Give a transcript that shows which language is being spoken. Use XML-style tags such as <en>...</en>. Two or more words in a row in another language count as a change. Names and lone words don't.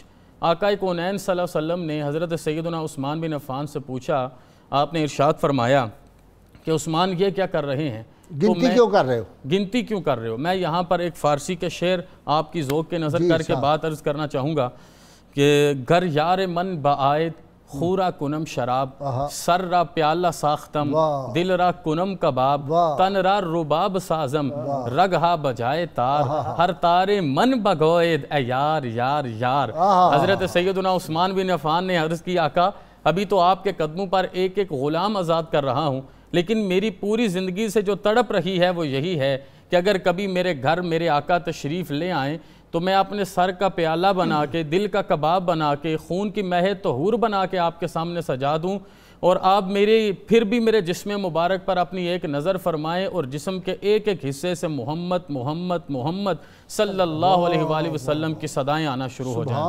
<ur>آقا کونین</ur> <ar>صلی اللہ علیہ وسلم</ar> <ur>نے حضرت سیدنا عثمان بن عفان سے پوچھا، آپ نے ارشاد فرمایا کہ عثمان یہ کیا کر رہے ہیں؟ گنتی کیوں کر رہے ہو؟ گنتی کیوں کر رہے ہو؟ میں یہاں پر ایک فارسی کے شعر آپ کی ذوق کے نظر کر کے بات عرض کرنا چاہوں گا کہ</ur> <fa>گر یار من بآید خورا کنم شراب، سر را پیالہ ساختم دل را کنم کباب، تن را رباب سازم رگہا بجائے تار، ہر تارے من بگوید اے یار یار یار۔</fa> <ur>حضرت سیدنا عثمان بن عفان نے عرض کی، آقا ابھی تو آپ کے قدموں پر ایک ایک غلام آزاد کر رہا ہوں، لیکن میری پوری زندگی سے جو تڑپ رہی ہے وہ یہی ہے کہ اگر کبھی میرے گھر میرے آقا تشریف لے آئیں تو میں اپنے سر کا پیالہ بنا کے، دل کا کباب بنا کے، خون کی مہ طہور بنا کے آپ کے سامنے سجا دوں، اور آپ پھر بھی میرے جسم مبارک پر اپنی ایک نظر فرمائیں اور جسم کے ایک ایک حصے سے محمد محمد محمد</ur> <ar>صلی اللہ علیہ وآلہ وسلم</ar> <ur>کی صدائیں آنا شروع ہو جائیں۔</ur>